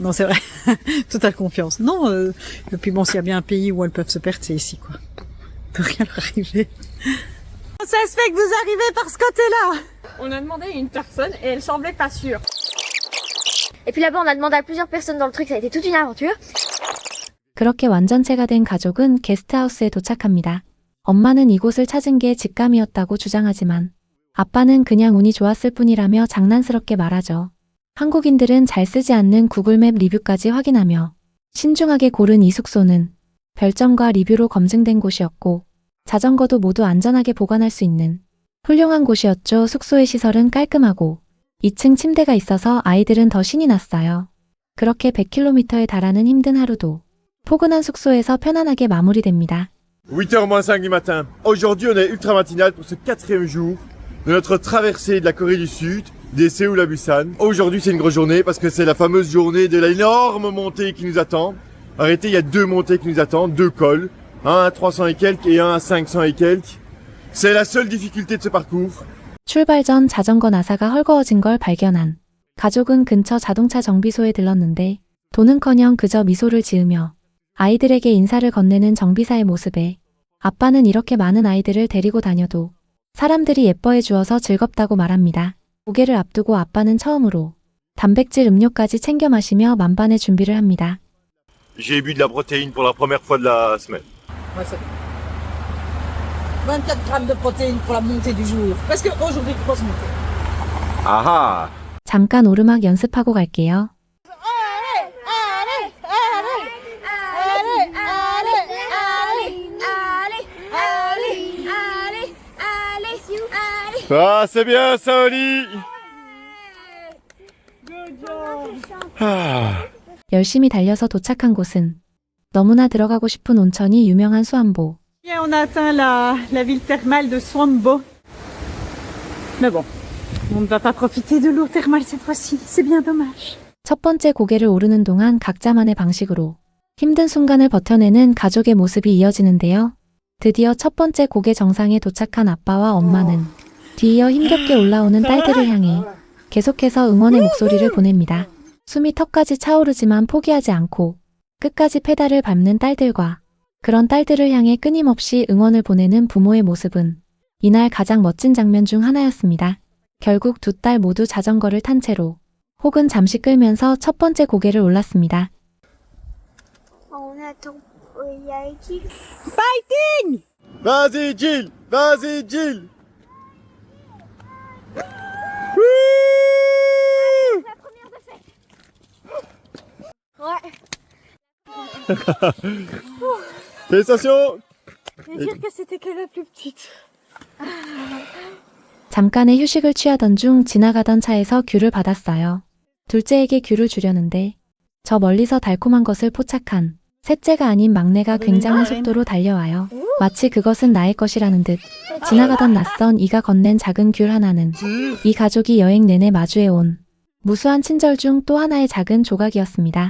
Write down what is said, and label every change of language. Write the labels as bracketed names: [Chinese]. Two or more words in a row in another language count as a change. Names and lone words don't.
[French] Non, c'est vrai. Totale confiance. Non, et puis bon, s'il y a bien un pays où elles peuvent se perdre, c'est ici, quoi. Peut rien leur arriver. Ça se fait que vous arrivez par ce côté-là. On a demandé à une personne et elle semblait pas sûre. Et puis là-bas, on a demandé à plusieurs personnes dans le truc, ça a été toute une aventure. [Korean] 그렇게 완전체가 된 가족은 게스트하우스에 도착합니다. 엄마는 이곳을 찾은 게 직감이었다고 주장하지만 아빠는 그냥 운이 좋았을 뿐이라며 장난스럽게 말하죠. 한국인들은 잘 쓰지 않는 구글맵 리뷰까지 확인하며 신중하게 고른 이 숙소는 별점과 리뷰로 검증된 곳이었고 자전거도 모두 안전하게 보관할 수 있는 훌륭한 곳이었죠. 숙소의 시설은 깔끔하고 2층 침대가 있어서 아이들은 더 신이 났어요. 그렇게 100km에 달하는 힘든 하루도 포근한 숙소에서 편안하게 마무리됩니다. [French] 8h moins 5 du matin. Aujourd'hui, on est ultra matinal pour ce 4e jour de notre traversée de la Corée du Sud, des Séoul à Busan. Aujourd'hui, c'est une grosse journée parce que c'est la fameuse journée de l'énorme montée qui nous attend. En réalité, il y a 2 montées qui nous attendent, 2 cols, un à 300 et quelques et un à 500 et quelques. C'est la seule difficulté de ce parcours. [Korean] 출발 전 자전거 나사가 헐거워진 걸 발견한 가족은 근처 자동차 정비소에 들렀는데 돈은커녕 그저 미소를 지으며 아이들에게 인사를 건네는 정비사의 모습에 아빠는 이렇게 많은 아이들을 데리고 다녀도 사람들이 예뻐해 주어서 즐겁다고 말합니다. 고개를 앞두고 아빠는 처음으로 단백질 음료까지 챙겨 마시며 만반의 준비를 합니다. [French] J'ai bu de la protéine pour la première fois de la semaine. 24 grammes de protéines pour la montée du jour. Parce que aujourd'hui, grosse montée. Ah [Korean] 잠깐 오르막 연습하고 갈게요. [French] ah, c'est bien ça, Oli. Ah. [Korean] 열심히 달려서 도착한 곳은 너무나 들어가고 싶은 온천이 유명한 수안보. [French] Et on a atteint la ville thermale de Suanbo. Mais bon, on ne va pas profiter de l'eau thermale cette fois-ci. C'est bien dommage. [Korean] 첫 번째 고개를 오르는 동안 각자만의 방식으로 힘든 순간을 버텨내는 가족의 모습이 이어지는데요. 드디어 첫 번째 고개 정상에 도착한 아빠와 엄마는 뒤이어 힘겹게 올라오는 딸들을 향해 계속해서 응원의 목소리를 보냅니다. 숨이 턱까지 차오르지만 포기하지 않고 끝까지 페달을 밟는 딸들과 그런 딸들을 향해 끊임없이 응원을 보내는 부모의 모습은 이날 가장 멋진 장면 중 하나였습니다. 결국 두 딸 모두 자전거를 탄 채로 혹은 잠시 끌면서 첫 번째 고개를 올랐습니다. [French] On attend. Il y a qui? Fighting! Vas-y, Jill. Vas-y, Jill. La première de fête. Ouais. Félicitations. Et dire que c'était que la plus petite. [Korean] 잠깐의 휴식을 취하던 중 지나가던 차에서 귤을 받았어요. 둘째에게 귤을 주려는데 저 멀리서 달콤한 것을 포착한 셋째가 아닌 막내가 굉장한 속도로 달려와요. 마치 그것은 나의 것이라는 듯 지나가던 낯선 이가 건넨 작은 귤 하나는 이 가족이 여행 내내 마주해온 무수한 친절 중 또 하나의 작은 조각이었습니다.